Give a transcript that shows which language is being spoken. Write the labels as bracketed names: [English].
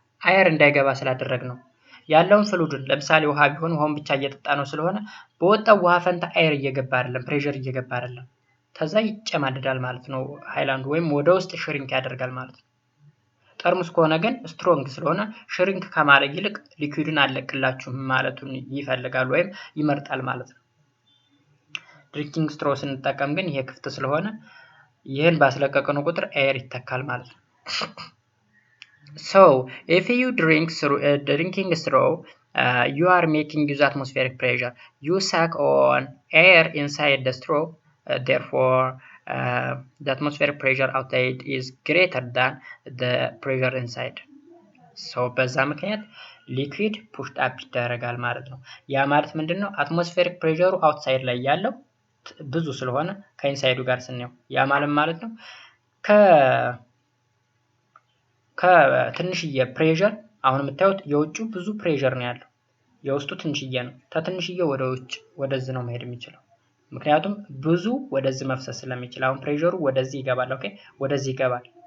[Amharic] አየር እንዳይገባ ስላደረግ ነው። ያለውን ፍሉድን ለምሳሌ ውሃ ቢሆን ውሃውን ብቻ እየጠጣ ነው ስለሆነ በወጣው ውሃ ፈንታ አየር እየገባ አይደለም፣ ፕሬሸር እየገባ አይደለም። ተዛ ይጨማደዳል ማለት ነው ሃይላንዱ፣ ወይም ወደ ውስጥ ሽሪንክ ያደርጋል ማለት ነው። ጠርሙስ ከሆነ ግን ስትሮንግ ስለሆነ ሽሪንክ ከማድረግ ይልቅ ሊኩዊድን አለቅላችሁ ማለቱን ይፈልጋል ወይም ይመርጣል ማለት ነው። ድሪንኪንግ ስትሮ ስንጠቀም ግን ይሄ ክፍት ስለሆነ ይሄን ባስለቀቀነው ቁጥር ኤር ይተካል ማለት ነው። [English] So if you drink through a drinking straw, you are making use atmospheric pressure. You suck on air inside the straw, therefore the atmospheric pressure outside is greater than the pressure inside. [Amharic] So በዛ ምክንያት ሊኩዊድ ፑሽድ አፕ ይደረጋል ማለት ነው። ያ ማለት ምንድነው? አትሞስፌሪክ ፕሬሸሩ አውትሳይድ ላይ ያለው ብዙ ስለሆነ ከኢንሳይዱ ጋር ስናየው ያ ማለት ነው ከትንሽዬ ፕሬሸር አሁን የምታዩት የውጩ ብዙ ፕሬሸር ነው ያለው የውስጡ ትንሽዬ ነው ከትንሽዬ ወደ ውጭ ወደዚህ ነው መሄድ የሚችለው ምክንያቱም ብዙ ወደዚህ መፍሰስ ስለሚችል አሁን ፕሬሸሩ ወደዚህ ይገባል ኦኬ ወደዚህ ይገባል